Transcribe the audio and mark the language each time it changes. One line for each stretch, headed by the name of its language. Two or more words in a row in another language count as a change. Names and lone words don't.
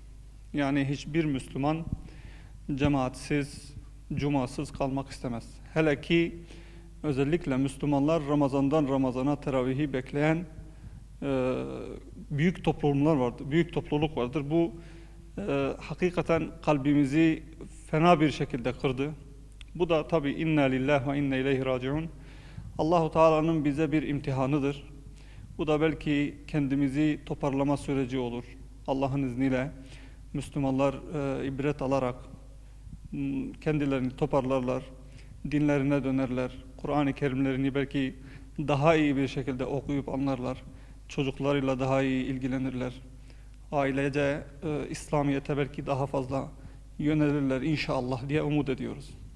Turkish: Yani hiçbir Müslüman cemaatsiz, cumasız kalmak istemez. Hele ki özellikle Müslümanlar Ramazan'dan Ramazan'a teravihi bekleyen büyük toplumlar vardır, büyük topluluk vardır. Bu hakikaten kalbimizi fena bir şekilde kırdı. Bu da tabi
Arabic: إنا لله وإنا إليه راجعون.
Turkish: Allahu Teala'nın bize bir imtihanıdır. Bu da belki kendimizi toparlama süreci olur. Allah'ın izniyle Müslümanlar ibret alarak kendilerini toparlarlar, dinlerine dönerler, Kur'an-ı Kerimlerini belki daha iyi bir şekilde okuyup anlarlar, çocuklarıyla daha iyi ilgilenirler, ailece İslamiyet'e belki daha fazla yönelirler inşallah diye umut ediyoruz.